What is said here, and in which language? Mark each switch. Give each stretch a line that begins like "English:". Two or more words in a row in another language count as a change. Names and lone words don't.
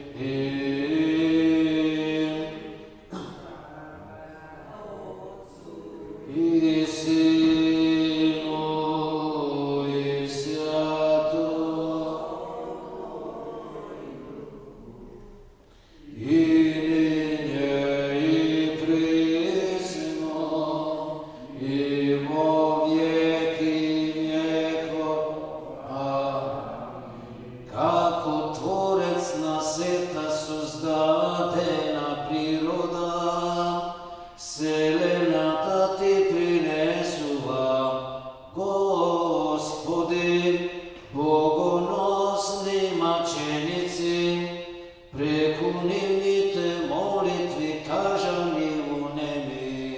Church Slavic: И Сыну, и Святому, и ныне, и присно, и во веки веков. Аминь.
Macedonian: Како Творец на света создадена природа, вселената ти принесува, Господи, богоносни мъченици, преку нивните молитви кажани во неми,